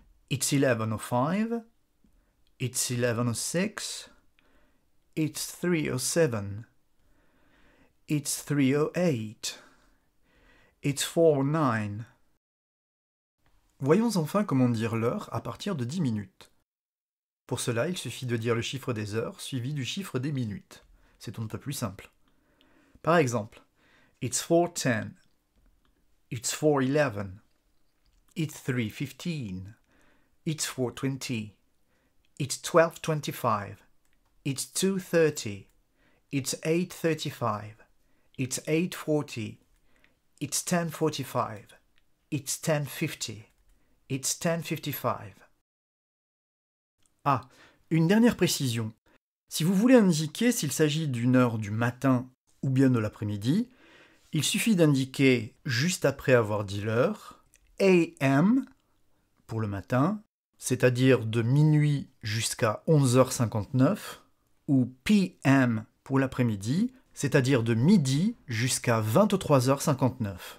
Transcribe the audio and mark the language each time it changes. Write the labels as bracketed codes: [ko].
[en] It's 11:05, It's 11:06, It's 3:07, It's 3:08, It's 4:09. [fr] Voyons enfin comment dire l'heure à partir de 10 minutes. Pour cela, il suffit de dire le chiffre des heures suivi du chiffre des minutes. C'est un peu plus simple. Par exemple, [en] It's 4:10, It's 4:11, It's 3:15, It's 4:20, It's 12:25, It's 2:30, It's 8:35, It's 8:40, It's 10:45, It's 10:50, It's 10:55. [fr] Ah, une dernière précision. Si vous voulez indiquer s'il s'agit d'une heure du matin ou bien de l'après-midi, il suffit d'indiquer, juste après avoir dit l'heure, AM pour le matin, c'est-à-dire de minuit jusqu'à 11h59, ou PM pour l'après-midi, c'est-à-dire de midi jusqu'à 23h59.